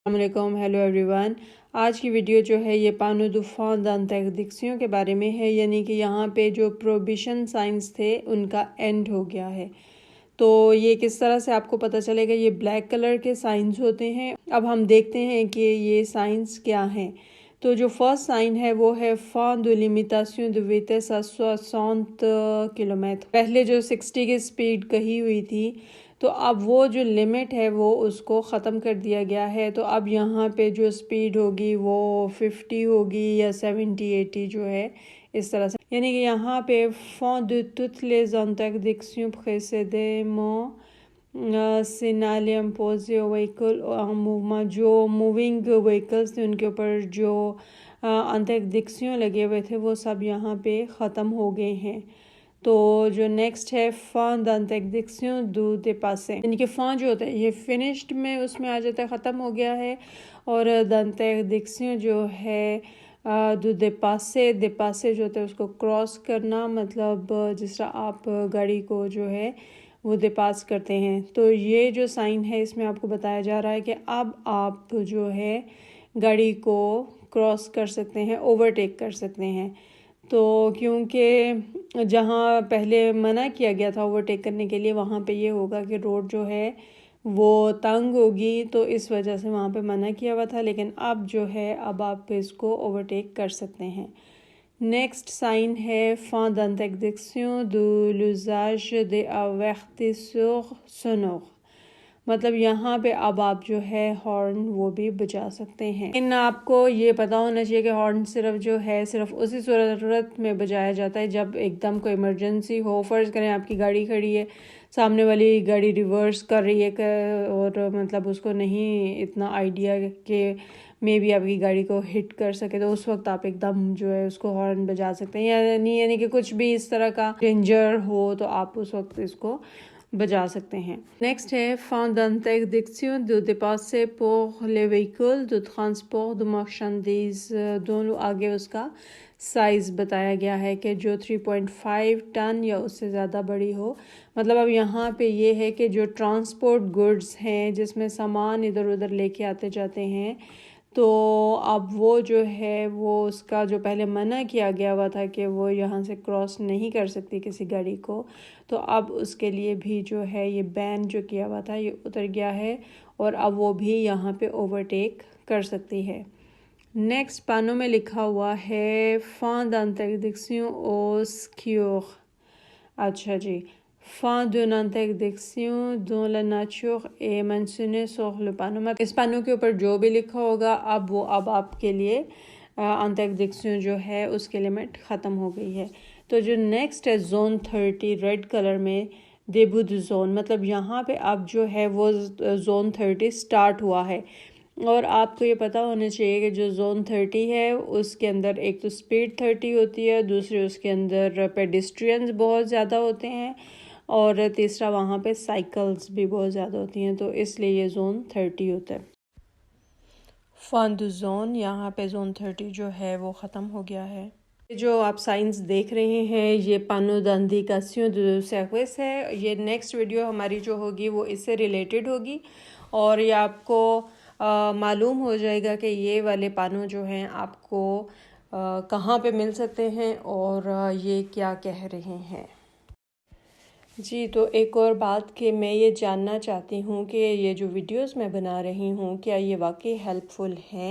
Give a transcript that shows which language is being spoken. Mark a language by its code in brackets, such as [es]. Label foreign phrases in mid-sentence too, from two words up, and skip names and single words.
[ur] السلام علیکم، [en] hello everyone. [ur] آج کی ویڈیو جو ہے یہ [fr] panneaux de fin d'interdictions [ur] کے بارے میں ہے، یعنی کہ یہاں پہ جو [en] prohibition signs [ur] تھے ان کا اینڈ ہو گیا ہے۔ تو یہ کس طرح سے آپ کو پتہ چلے گا؟ یہ [en] black color [ur] کے سائنس ہوتے ہیں۔ اب ہم دیکھتے ہیں کہ یہ سائنس کیا ہیں۔ تو جو [en] first sign [ur] ہے وہ ہے [fr] fin de limitation de vitesse à [ur] 60 کلومیٹر۔ پہلے جو 60 کی سپیڈ کہی ہوئی تھی، تو اب وہ جو لمٹ ہے وہ اس کو ختم کر دیا گیا ہے۔ تو اب یہاں پہ جو سپیڈ ہوگی وہ 50 ہوگی یا 70-80 جو ہے اس طرح سے، یعنی کہ یہاں پہ [fr] font de toutes les interdictions précédemment signalées imposées aux véhicules en mouvement، [ur] جو [en] moving vehicles [ur] تھے ان کے اوپر جو انتردکشن لگے ہوئے تھے وہ سب یہاں پہ ختم ہو گئے ہیں۔ تو جو نیکسٹ ہے [fr] fin d'interdiction de dépassé, [ur] یعنی کہ فان جو ہوتا ہے یہ فنشڈ میں اس میں آ جاتا ہے، ختم ہو گیا ہے، اور دانتیکدکشن جو ہے [fr] de dépassé [ur] جو ہوتا ہے اس کو کراس کرنا، مطلب جس طرح آپ گاڑی کو جو ہے وہ dépass کرتے ہیں۔ تو یہ جو سائن ہے اس میں آپ کو بتایا جا رہا ہے کہ اب آپ جو ہے گاڑی کو کراس کر سکتے ہیں، اوورٹیک کر سکتے ہیں۔ تو کیونکہ جہاں پہلے منع کیا گیا تھا اوورٹیک کرنے کے لیے، وہاں پہ یہ ہوگا کہ روڈ جو ہے وہ تنگ ہوگی، تو اس وجہ سے وہاں پہ منع کیا ہوا تھا، لیکن اب جو ہے اب آپ اس کو اوورٹیک کر سکتے ہیں۔ [en] next sign [fr] ہے fin d'interdiction de l'usage des avertisseurs sonores, [ur] مطلب یہاں پہ اب آپ جو ہے ہارن وہ بھی بجا سکتے ہیں۔ لیکن آپ کو یہ پتا ہونا چاہیے کہ ہارن صرف جو ہے صرف اسی صورت میں بجایا جاتا ہے جب ایک دم کوئی ایمرجنسی ہو۔ فرض کریں آپ کی گاڑی کھڑی ہے، سامنے والی گاڑی ریورس کر رہی ہے اور مطلب اس کو نہیں اتنا آئیڈیا کہ میں بھی آپ کی گاڑی کو ہٹ کر سکے، تو اس وقت آپ ایک دم جو ہے اس کو ہارن بجا سکتے ہیں، یعنی کہ کچھ بھی اس طرح کا ڈینجر ہو تو آپ اس وقت اس کو بجا سکتے ہیں۔ [fr] نیکسٹ ہے fin d'interdiction de dépasser pour les véhicules de transport de marchandises, [ur] دونوں آگے اس کا سائز بتایا گیا ہے کہ جو 3.5 ٹن یا اس سے زیادہ بڑی ہو۔ مطلب اب یہاں پہ یہ ہے کہ جو [en] transport goods [ur] ہیں جس میں سامان ادھر ادھر لے کے آتے جاتے ہیں، تو اب وہ جو ہے وہ اس کا جو پہلے منع کیا گیا ہوا تھا کہ وہ یہاں سے کراس نہیں کر سکتی کسی گاڑی کو، تو اب اس کے لیے بھی جو ہے یہ بین جو کیا ہوا تھا یہ اتر گیا ہے، اور اب وہ بھی یہاں پہ اوورٹیک کر سکتی ہے۔ نیکسٹ پانوں میں لکھا ہوا ہے [fr] fin d'interdiction aux skieurs, [ur] اچھا جی، [fr] fin d'une interdiction dont la nature est mentionnée sur le panneau۔ [ur] اس پانوں کے اوپر جو بھی لکھا ہوگا اب آپ کے لیے انتردکشن جو ہے اس کی لمٹ ختم ہو گئی ہے۔ تو جو نیکسٹ ہے زون 30 [en] red color [ur] میں [fr] début du [ur] زون، مطلب یہاں پہ اب جو ہے وہ زون 30 سٹارٹ ہوا ہے، اور آپ کو یہ پتہ ہونا چاہیے کہ جو زون 30 ہے اس کے اندر ایک تو سپیڈ 30 ہوتی ہے، دوسری اس کے اندر پیڈسٹرینز بہت زیادہ ہوتے ہیں، اور تیسرا وہاں پہ سائیکلز بھی بہت زیادہ ہوتی ہیں، تو اس لیے یہ زون 30 ہوتا ہے۔ [fr] fin de zone, [ur] یہاں پہ زون 30 جو ہے وہ ختم ہو گیا ہے۔ جو آپ سائنس دیکھ رہے ہیں یہ [fr] panneau d'indication du service [ur] ہے۔ یہ [en] next video [ur] ہماری جو ہوگی وہ اس سے ریلیٹڈ ہوگی، اور یہ آپ کو معلوم ہو جائے گا کہ یہ والے پانو جو ہیں آپ کو کہاں پہ مل سکتے ہیں اور یہ کیا کہہ رہے ہیں۔ جی، تو ایک اور بات کہ میں یہ جاننا چاہتی ہوں کہ یہ جو ویڈیوز میں بنا رہی ہوں کیا یہ واقعی ہیلپ فل ہیں؟